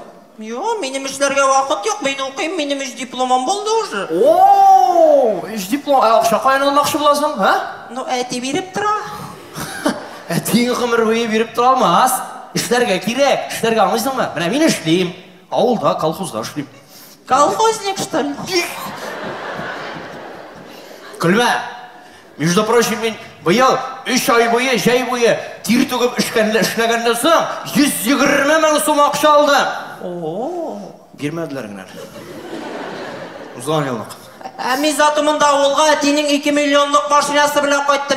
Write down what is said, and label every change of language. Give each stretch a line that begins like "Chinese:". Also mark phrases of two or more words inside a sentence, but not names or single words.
Tatar: Юк, минем эшләргә вакыт юк, мин укыйм, минем эш дипломым булды уже. Эш диплом, акча каян алмакчы буласың, Ну, әти биреп тора. Әтиң гомер буе биреп тора алмас. Эшләргә кирәк, эшләргә аңлыйсыңмы? Менә мин эшлим, авылда, колхозда эшлим.
Russian: Колхозник, что ли?
Tatar: Көлмә.
Russian: Между прочим,
Tatar: мин быел 3 ай буе, җәй буе тир түгеп эшләгәннән соң 120 мең сум акча алдым. Бирмәделәр генә. Узган еллык. Мин затымында авылга әтинең 2 миллионлык машинасы белән кайттым.